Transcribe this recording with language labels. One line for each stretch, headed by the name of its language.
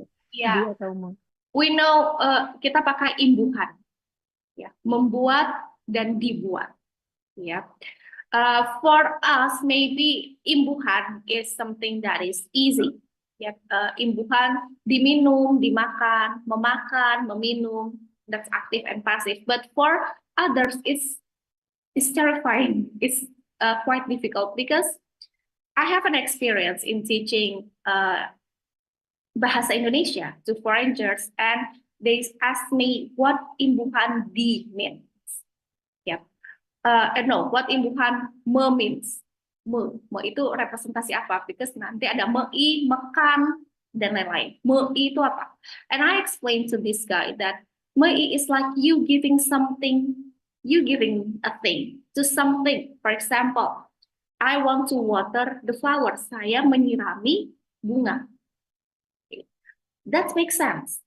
Indonesian: Ya,
English: we know
Indonesian: kita pakai imbuhan, ya, membuat dan dibuat.
English: Ya, for us maybe imbuhan is something that is easy.
Indonesian: Ya, imbuhan diminum, dimakan, memakan, meminum.
English: That's active and passive. But for others, it's terrifying. It's quite difficult because I have an experience in teaching Bahasa Indonesia to foreigners, and they ask me what imbuhan di means. Yep. No, what imbuhan me means.
Indonesian: Me itu representasi apa?
English: Because
Indonesian: nanti ada mei, mekan, dan lain-lain. Mei itu apa?
English: And I explained to this guy that mei is like you giving something, you giving a thing to something. For example, I want to water the flowers.
Indonesian: Saya menyirami bunga.
English: That makes sense.